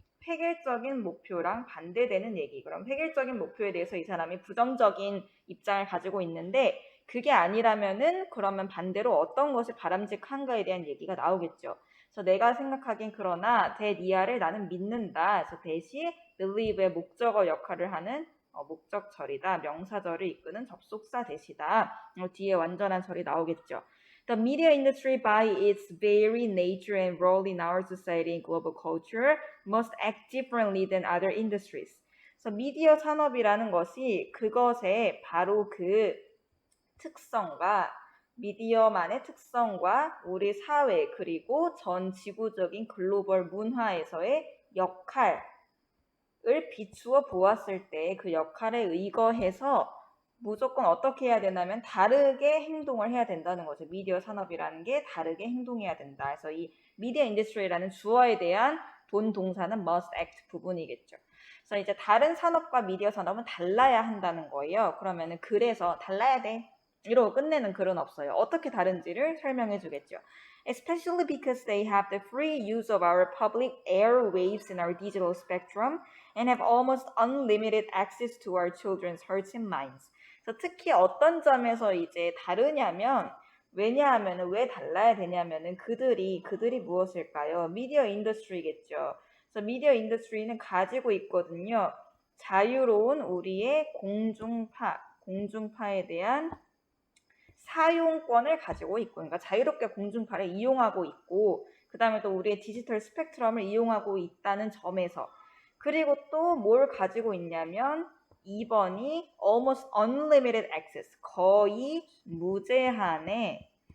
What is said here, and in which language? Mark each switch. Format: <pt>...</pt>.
<ko>획일적인 목표랑 반대되는 얘기. 그럼 획일적인 목표에 대해서 이 사람이 부정적인 입장을 가지고 있는데 그게 아니라면은 그러면 반대로 어떤 것이 바람직한가에 대한 얘기가 나오겠죠. 그래서 내가 생각하기엔 그러나 대니아를 나는 믿는다. 그래서 대시 believe의 목적어 역할을 하는 목적절이다. 명사절을 이끄는 접속사 대시다. 뒤에 완전한 절이 나오겠죠.</ko> <en>The media industry by its very nature and role in our society and global culture must act differently than other industries.</en> <ko>그래서 미디어 산업이라는 것이 그것의 바로 그 특성과 미디어만의 특성과 우리 사회 그리고 전 지구적인 글로벌 문화에서의 역할을 비추어 보았을 때 그 역할에 의거해서 무조건 어떻게 해야 되냐면 다르게 행동을 해야 된다는 거죠. 미디어 산업이라는 게 다르게 행동해야 된다. 그래서 이 미디어 인더스트리라는 주어에 대한 본 동사는</ko> <en>must act</en> <ko>부분이겠죠. 그래서 이제 다른 산업과 미디어 산업은 달라야 한다는 거예요. 그러면은 그래서 달라야 돼. 이러고 끝내는 글은 없어요. 어떻게 다른지를 설명해 주겠죠.</ko> <en>Especially because they have the free use of our public airwaves in our digital spectrum and have almost unlimited access to our children's hearts and minds.</en> <ko>그래서 특히 어떤 점에서 이제 다르냐면 왜냐하면은 왜 달라야 되냐면은 그들이 무엇일까요? 미디어 인더스트리겠죠. 그래서 미디어 인더스트리는 가지고 있거든요. 자유로운 우리의 공중파에 대한 사용권을 가지고 있고, 그러니까 자유롭게 공중파를 이용하고 있고, 그 다음에 또 우리의 디지털 스펙트럼을 이용하고 있다는 점에서, 그리고 또 뭘 가지고 있냐면 2번이</ko> <en>almost unlimited access,</en> <ko>거의 무제한의</ko>